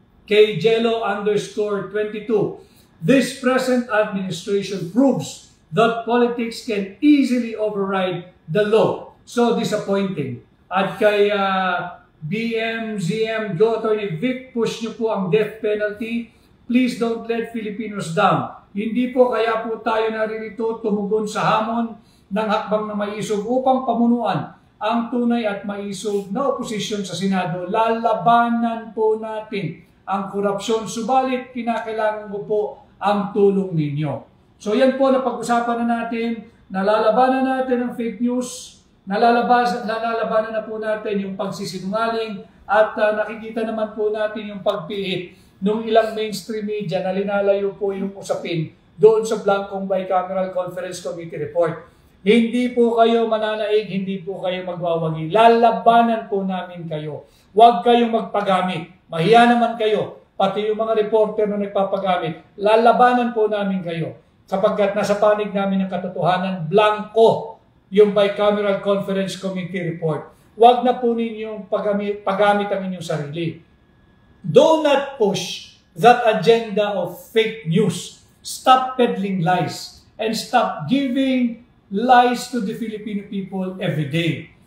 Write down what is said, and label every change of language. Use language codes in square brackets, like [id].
[en] Kay Jello_22, this present administration proves that politics can easily override the law. So disappointing. [tl] At kay BMZM, Go Attorney Vic, push nyo po ang death penalty. [en] Please don't let Filipinos down. [tl] Hindi po kaya po tayo naririto tumugon sa hamon ng hakbang na maisog upang pamunuan ang tunay at maisog na oposisyon sa Senado. Lalabanan po natin ang korupsyon, subalit kinakailangan ko po ang tulong ninyo. So yan po, napag-usapan na natin, nalalabanan natin ang fake news, nalalabanan na po natin yung pagsisinungaling, at nakikita naman po natin yung pagpiit nung ilang mainstream media na linalayo po yung usapin doon sa blankong Bicameral Conference Committee Report. Hindi po kayo mananaig, hindi po kayo magwawagi. Lalabanan po namin kayo. Huwag kayong magpagamit. Mahiya naman kayo. Pati yung mga reporter na nagpapagamit. Lalabanan po namin kayo. Sapagkat nasa panig namin ng katotohanan, blanco yung Bicameral Conference Committee Report. Huwag na po ninyong paggamit ang inyong sarili. [en] Do not push that agenda of fake news. Stop peddling lies and stop giving lies to the Filipino people every day.